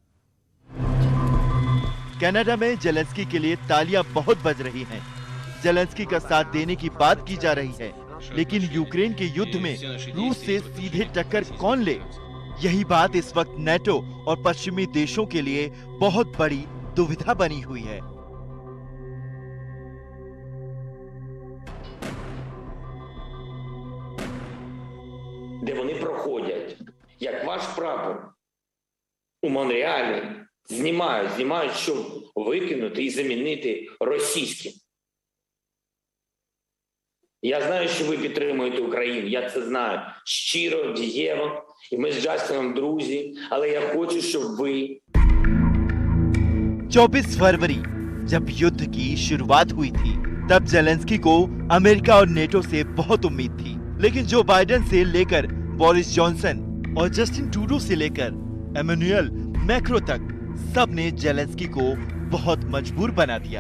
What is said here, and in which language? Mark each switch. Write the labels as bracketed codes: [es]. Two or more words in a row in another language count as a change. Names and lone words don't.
[hi] कनाडा में जेलेंस्की के लिए तालियां बहुत बज रही हैं। जेलेंस्की का साथ देने की बात की जा रही है, लेकिन यूक्रेन के युद्ध में रूस से सीधे टक्कर कौन ले? यही बात इस वक्त नेटो और पश्चिमी देशों के लिए बहुत बड़ी दुविधा बनी हुई है। [uk] Де вони проходять, як ваш прапор у Монреалі, знімають, щоб викинути і замінити російським. Я знаю, що ви підтримуєте Україну, я це знаю щиро, дієво, і ми з Джастином друзі, але я хочу, щоб ви [hi] 24 फरवरी जब युद्ध की शुरुआत हुई थी, तब जेलेंस्की को अमेरिका और नेटो से बहुत उम्मीद थी। लेकिन जो बाइडेन से लेकर बोरिस जॉनसन और जस्टिन ट्रूडो से लेकर एमेनुएल मैक्रो तक सब ने जेलेंस्की को बहुत मजबूर बना दिया।